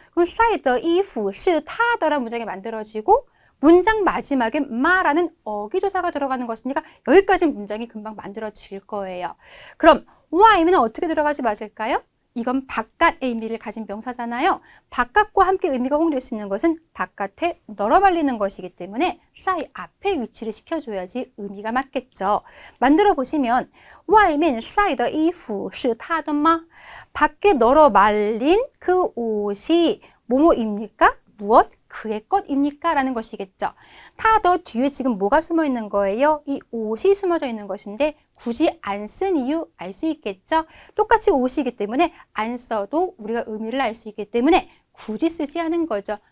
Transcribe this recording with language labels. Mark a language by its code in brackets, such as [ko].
[ko] 그럼 [zh] 晒的衣服是他的 [ko] 라는 문장이 만들어지고 문장 마지막에 마라는 어기조사가 들어가는 것이니까 여기까지 문장이 금방 만들어질 거예요. 그럼 와이면 어떻게 들어가지 맞을까요? 이건 바깥의 의미를 가진 명사잖아요. 바깥과 함께 의미가 홍될 수 있는 것은 바깥에 널어 말리는 것이기 때문에 샤이 앞에 위치를 시켜줘야지 의미가 맞겠죠. 만들어 보시면 [zh] 外面晒的衣服是他的吗? [ko] 밖에 널어 말린 그 옷이 뭐뭐입니까? 무엇? 그의 것입니까? 라는 것이겠죠. 타더 뒤에 지금 뭐가 숨어 있는 거예요? 이 옷이 숨어져 있는 것인데 굳이 안 쓴 이유 알 수 있겠죠. 똑같이 옷이기 때문에 안 써도 우리가 의미를 알 수 있기 때문에 굳이 쓰지 않은 거죠.